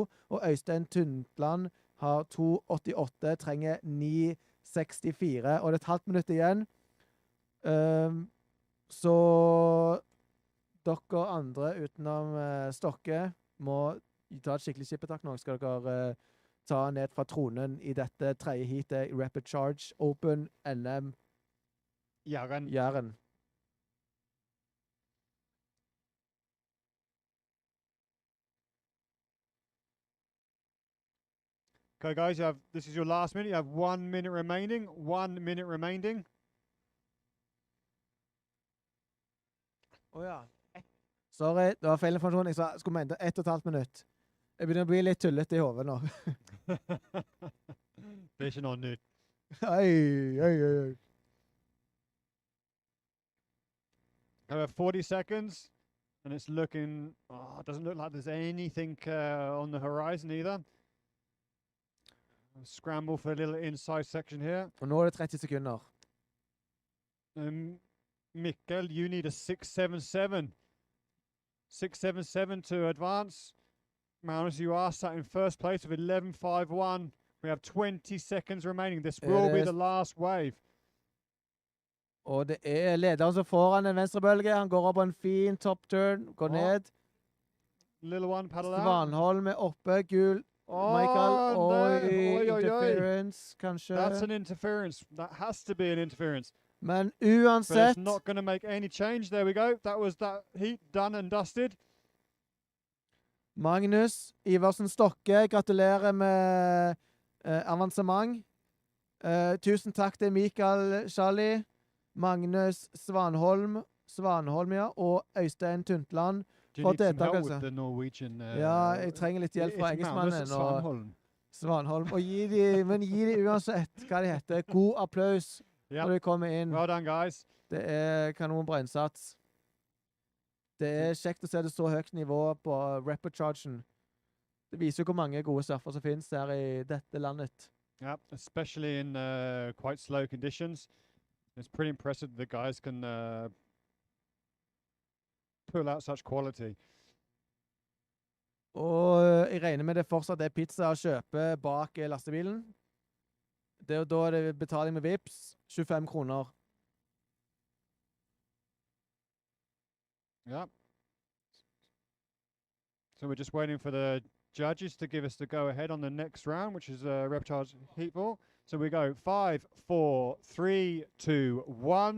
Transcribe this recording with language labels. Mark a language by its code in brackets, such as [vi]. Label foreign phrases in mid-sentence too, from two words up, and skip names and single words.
[no] Og Øystein Tundland har 2.88, trenger 9.64. Og det er et halvt minutt igjen. Så dere andre utenom Stokke må ta et skikkelig skippetak nå. Skal dere ta ned fra tronen i dette tredje heatet i Rapid Charge Open NM Jæren. [en] Okay, guys, this is your last minute. You have 1 minute remaining. 1 minute remaining. [no] Ja. Sorry, det var feil informasjon. Jeg skulle mente 1,5 minutt. Jeg begynner å bli litt tullete i hodet nå. Det er ikke noe nytt. Oi. [en] I have 40 seconds, and it's looking... Oh, it doesn't look like there's anything on the horizon either. Scramble for a little inside section here. [no] Og nå er det 30 sekunder. Mikkel, [en] you need a 6.77. 6.77 to advance. Magnus, you are sat in first place with 11.51. We have 20 seconds remaining. This will be the last wave. [no] Og det er lederen som foran en venstre bølge. Han går opp på en fin top turn. Går ned. [en] Little one paddle out. [no] Svanholm er oppe. Gul. Michael. Interference, kanskje. [en] That's an interference. That has to be an interference. [no] Men [en] But it's [no] uansett [en] not going to make any change. There we go. That was that heat done and dusted. [no] Magnus Iversen Stokke, gratulerer med avansement. Tusen takk til Mikael Shanley, Magnus Svanholm, ja, og Øystein Tundland for deltakelse. Ja, jeg trenger litt hjelp fra engelskmannen og Svanholm. Og gi de uansett hva de heter, god applaus når de kommer inn. [en] Well done, guys. [no] Det er kanonbra innsats. Det er kjekt å se det så høyt nivå på reperchargen. Det viser jo hvor mange gode surfer som finnes her i dette landet. [en] Yeah, especially in quite slow conditions. It's pretty impressive that the guys can pull out such quality. [no] Og jeg regner med det fortsatt er pizza å kjøpe bak lastebilen. Da er det betaling med Vips, 25 kroner. [en] Yeah. So we're just waiting for the judges to give us the go-ahead on the next round, which is Reptar's heat ball. So we go 5, 4, 3, 2, 1.